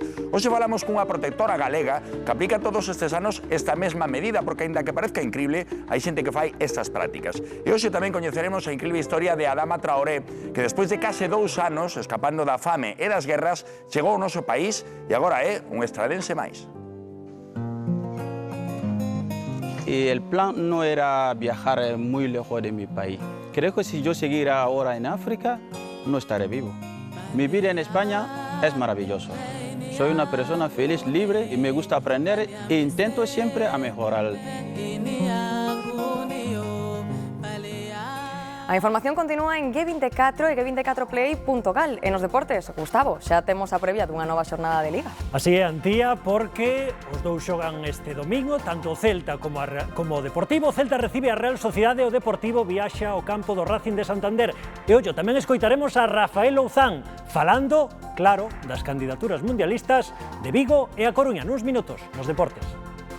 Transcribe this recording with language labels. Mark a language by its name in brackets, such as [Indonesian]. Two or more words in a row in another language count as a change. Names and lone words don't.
[Galician] Hoxe falamos cunha protectora galega que aplica todos estes anos esta mesma medida, porque, aínda que parezca increíble, hai xente que fai estas prácticas. E hoxe tamén coñeceremos a increíble historia de Adama Traoré, que despois de case 2 anos, escapando da fame e das guerras, chegou ao noso país e agora é un estradense máis. [Spanish] Y el plan no era viajar muy lejos de mi país. Creo que si yo siguiera ahora en África, no estaré vivo. Mi vida en España es maravillosa. Soy una persona feliz, libre y me gusta aprender e intento siempre a mejorar. [Galician] A información continúa en G24 e g24play.gal. E nos deportes, Gustavo, xa temos a previa dunha nova xornada de Liga. Así é, Antía, porque os dous xogan este domingo, tanto o Celta como o Deportivo. O Celta recibe a Real Sociedade e o Deportivo viaxa ao campo do Racing de Santander. E ollo, tamén escoitaremos a Rafael Louzán falando, claro, das candidaturas mundialistas de Vigo e a Coruña nuns minutos nos deportes.